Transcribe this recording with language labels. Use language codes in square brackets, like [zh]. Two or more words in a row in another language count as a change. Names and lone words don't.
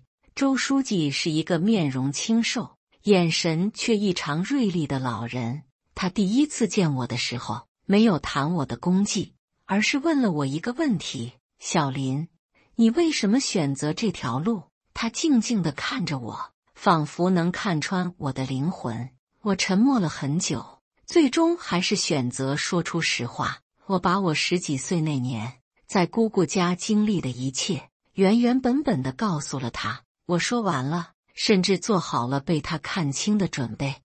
[zh] 周書記是一個面容清瘦，眼神卻異常銳利的老人。他第一次見我的時候，沒有談我的功績，而是問了我一個問題：“小林，你為什麼選擇這條路？” 他靜靜地看着我，仿佛能看穿我的靈魂。我沉默了很久，最終還是選擇說出實話。我把我10幾歲那年在姑姑家經歷的一切，原原本本地告訴了他。我說完了，甚至做好了被他看清的準備。